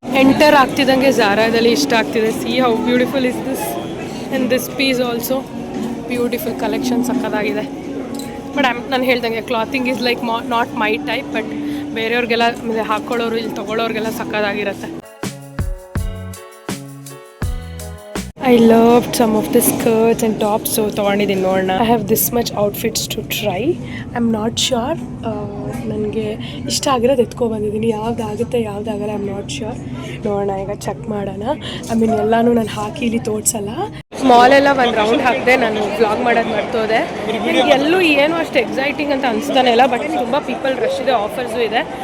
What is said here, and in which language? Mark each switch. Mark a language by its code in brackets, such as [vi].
[kn] Enter ಆಗ್ತಿದ್ದಂಗೆ ಝಾರಾದಲ್ಲಿ ಇಷ್ಟ ಆಗ್ತಿದೆ. [en] See how beautiful is this. And this piece also beautiful collection ಸಕ್ಕದಾಗಿದೆ. [kn] But ನಾನು ಹೇಳ್ದಂಗೆ [en] clothing is like not my type, [kn] but ಬೇರೆಯವ್ರಿಗೆಲ್ಲ ಹಾಕ್ಕೊಳ್ಳೋರು ಇಲ್ಲಿ ತೊಗೊಳ್ಳೋರಿಗೆಲ್ಲ ಸಕ್ಕದಾಗಿರುತ್ತೆ. [en] I loved some of the skirts and tops, so [kn] ತೊಗೊಂಡಿದ್ದೀನಿ ನೋಡೋಣ. [en] I have this much outfits to try. I'm not sure. [kn] ನನಗೆ ಇಷ್ಟ ಆಗಿರೋದು ಎತ್ಕೊಬಂದಿದ್ದೀನಿ. ಯಾವುದಾಗುತ್ತೆ ಯಾವುದಾಗಲ್ಲ [en] I am not sure. [kn] ನೋಡೋಣ, ಈಗ ಚೆಕ್ ಮಾಡೋಣ. I mean ಎಲ್ಲನೂ ನಾನು ಹಾಕಿ ಇಲ್ಲಿ ತೋರಿಸಲ್ಲ. ಮಾಲೆಲ್ಲ ಒಂದು ರೌಂಡ್ ಹಾಕಿದೆ. ನಾನು ವ್ಲಾಗ್ ಮಾಡೋದು ಮರ್ತೋದೆ. ಎಲ್ಲೂ ಏನು ಅಷ್ಟು ಎಕ್ಸೈಟಿಂಗ್ ಅಂತ ಅನಿಸ್ತಾನೆ ಇಲ್ಲ, ಬಟ್ ತುಂಬ ಪೀಪಲ್ ರಶ್ ಇದೆ, ಆಫರ್ಸು ಇದೆ.